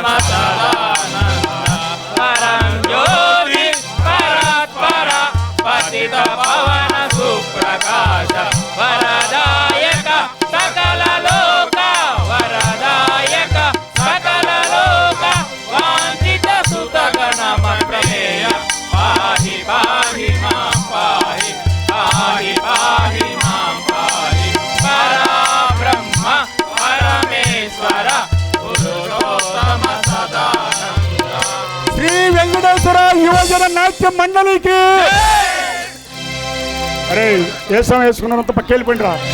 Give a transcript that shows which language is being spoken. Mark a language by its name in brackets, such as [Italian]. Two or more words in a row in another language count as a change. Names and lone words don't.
[Sanskrit] सदानन्द परं ज्योति परात्पर पतित पवन सुप्रकाश वरदायक सकल लोक वरदायक सकल लोक वाञ्छित सुतगण प्रमेय पाहि पाहि मां पाहि पाहि पाहि मां पाहि। परब्रह्म परमेश्वर पुरुषोत्तम सदानन्द। [Telugu] శ్రీ వెంకటేశ్వర యువజన నాట్య మండలికి అరే ఏ సమయం వేసుకున్నంత పక్కెళ్ళిపోయినరా